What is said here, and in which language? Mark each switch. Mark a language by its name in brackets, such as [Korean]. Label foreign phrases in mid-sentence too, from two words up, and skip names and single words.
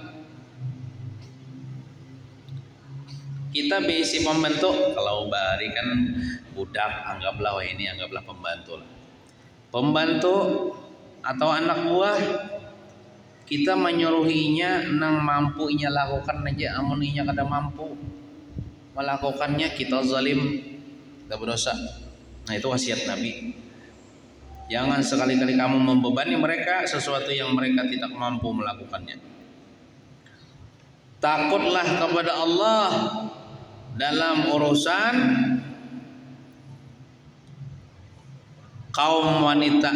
[Banjar] Kita bisi pembantu, kalau bari kan budak, anggaplah wah ini anggaplah pembantu lah. Pembantu atau anak buah, kita menyuruhinya nang mampu inya lakukan aja, amun inya kada mampu melakukannya kita zalim, kita berdosa. [Indonesian] Nah itu wasiat Nabi. Jangan sekali-kali kamu membebani mereka sesuatu yang mereka tidak mampu melakukannya. Takutlah kepada Allah dalam urusan kaum wanita.